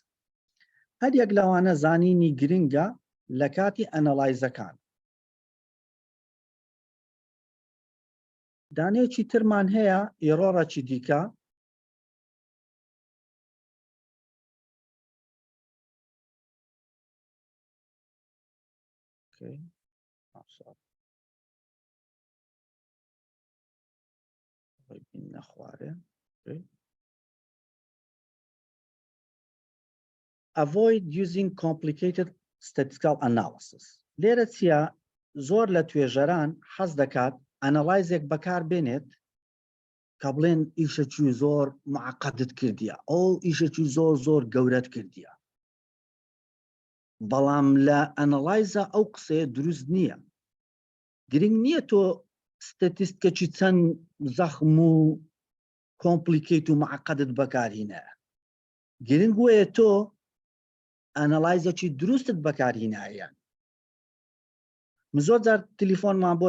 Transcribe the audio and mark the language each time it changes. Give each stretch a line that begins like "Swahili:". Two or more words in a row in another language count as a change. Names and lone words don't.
Central Kurdish: هەر یەک لەوانە زانینی گرنگە لە کاتی ئەنەلایزەکان دانەیەکی ترمان هەیە ئێرۆڕێکی دیکە
English: نەخوارێ avoid using complicated statistical analysis
Central Kurdish: لێرە چیە زۆر لە توێژەران حەز دەکات ئەنەلایزێک بەکار بێنێت کە بڵێن ئیشەکی زۆر معقەدت کردیە ئەو ئیشەکی زۆر گەورەت کردیە بەڵام لە ئەنەلایزە ئەو قسەیە دروست نییە گرنگ نییە تۆ ستاتیستیکەکی چەند زەخم و کۆمپلیکیت و معقەدت بەکارهینایە گرنگ وەیە تۆ ئەنەلایزێکی دروستت بەکارهینایە زۆر جار تەلیفۆنمان بۆ